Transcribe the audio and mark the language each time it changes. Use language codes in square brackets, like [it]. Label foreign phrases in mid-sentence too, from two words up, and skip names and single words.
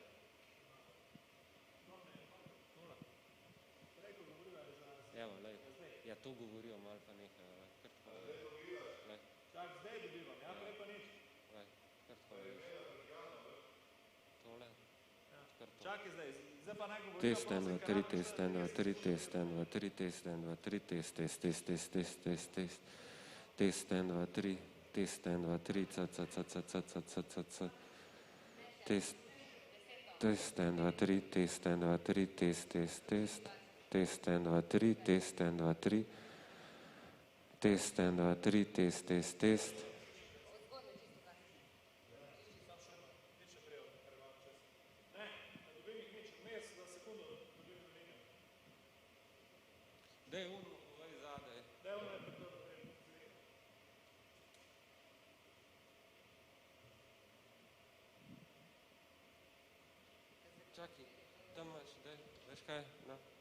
[sl] Evo, lej, ja to govorijo, malo pa nekaj, kar tako lej. Zdaj dobivam, ja, prej pa nič. Lej, kar tako lej. Tole. Čakaj zdaj pa naj govorijo. [en] Test 1, 2, 3, test 1, 2, 3, test 1, 2, 3, test 1, 2, 3, test, test, test, test, test, test, test, test 1, 2, 3, test 1, 2, 3, c, c, c, c, c, c, c, c, c, test, test 1, 2, 3, test 1, 2, 3, test, test, test, test 1, 2, 3, test 1, 2, 3, test 1, 2, 3, test, test, test. [sl] Daj uno, povej zadaj. Daj uno je pripravo. Čakaj, tam imaš, daj, veš kaj, no.